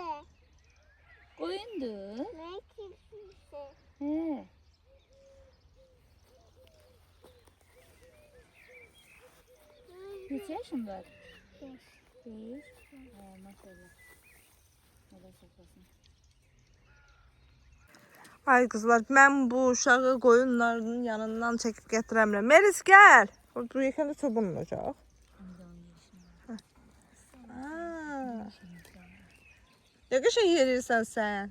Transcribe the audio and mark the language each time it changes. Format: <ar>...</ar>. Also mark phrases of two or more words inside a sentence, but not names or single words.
<tr>Koyundu. Ne kimse? He. Kaç yaşın var? 5. Maşallah. Allah saklasın.</tr> <az>Ay qızlar, mən bu uşağı qoyunlarının yanından çəkib gətirəmirəm. Melis gəl. Bu yekəndə çubuğun olacaq. Ne qəşəng yerirsən sən.</az>